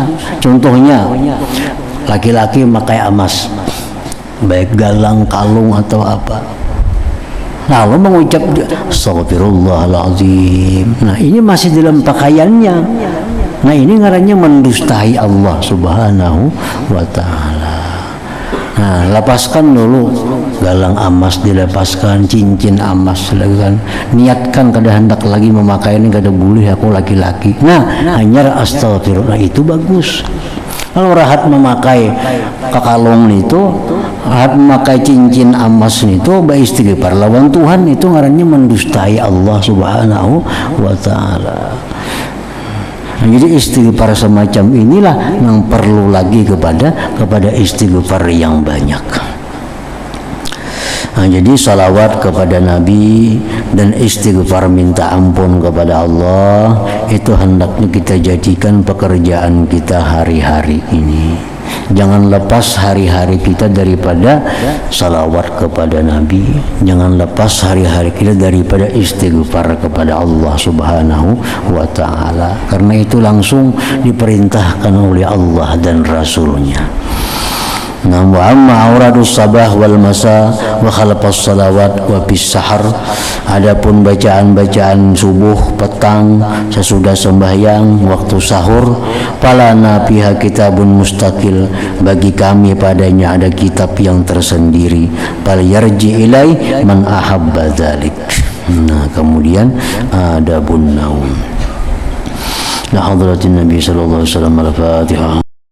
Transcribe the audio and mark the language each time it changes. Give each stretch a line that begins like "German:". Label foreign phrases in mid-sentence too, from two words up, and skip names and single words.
Indonesian: Contohnya laki-laki memakai emas, baik galang, kalung atau apa, lalu mengucap astagfirullahaladzim. Ini masih dalam pakaiannya. Ini ngarannya mendustai
Arabic: الله سبحانه وتعالى.
Indonesian: Lepaskan dulu galang emas, dilepaskan cincin emas, silakan. Niatkan kada hendak lagi memakai ini, kada boleh, aku laki-laki. Hanya astagfirullah, itu bagus. Kalau rahat memakai kalung itu, rahat memakai cincin emas itu, istighfar lawan Tuhan, itu ngarannya mendustai
Arabic: الله سبحانه وتعالى.
Indonesian: Jadi istighfar semacam inilah yang perlu lagi kepada istighfar yang banyak. Jadi salawat kepada Nabi dan istighfar minta ampun kepada Allah itu hendaknya kita jadikan pekerjaan kita hari-hari ini. Jangan lepas hari-hari kita daripada salawat kepada Nabi. Jangan lepas hari-hari kita daripada istighfar kepada
Arabic: الله سبحانه وتعالى.
Indonesian: Karena itu langsung diperintahkan oleh Allah dan Rasulnya.
Arabic: وأما أوراد الصباح والمساء وخلف الصلوات وبالسحر.
Indonesian: Adapun bacaan-bacaan subuh, petang, sesudah sembahyang, waktu sahur,
Arabic: فلنا فيها كتاب مستقل,
Indonesian: bagi kami padanya ada kitab yang tersendiri.
Arabic: فليرجع إليه من أحب ذلك.
Indonesian: Kemudian
Arabic: آداب النوم. إلى حضرة النبي صلى الله عليه وسلم الفاتحة.